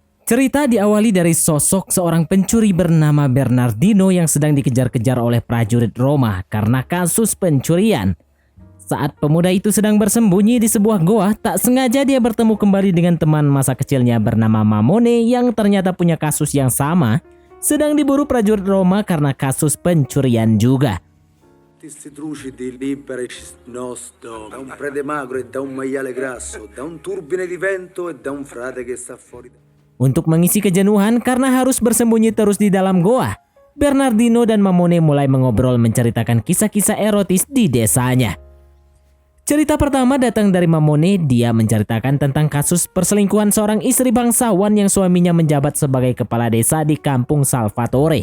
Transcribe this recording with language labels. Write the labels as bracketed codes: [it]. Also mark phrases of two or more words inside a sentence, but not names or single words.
[id] Cerita diawali dari sosok seorang pencuri bernama Bernardino yang sedang dikejar-kejar oleh prajurit Roma karena kasus pencurian. Saat pemuda itu sedang bersembunyi di sebuah goa, tak sengaja dia bertemu kembali dengan teman masa kecilnya bernama Mamone yang ternyata punya kasus yang sama, sedang diburu prajurit Roma karena kasus pencurian juga. [it] Questi trucidi liberi nostro da un prete magro e da un maiale grasso, da un turbine di vento e da un frate che sta fuori. [id] Untuk mengisi kejenuhan karena harus bersembunyi terus di dalam goa, Bernardino dan Mamone mulai mengobrol menceritakan kisah-kisah erotis di desanya. Cerita pertama datang dari Mamone. Dia menceritakan tentang kasus perselingkuhan seorang istri bangsawan yang suaminya menjabat sebagai kepala desa di kampung Salvatore.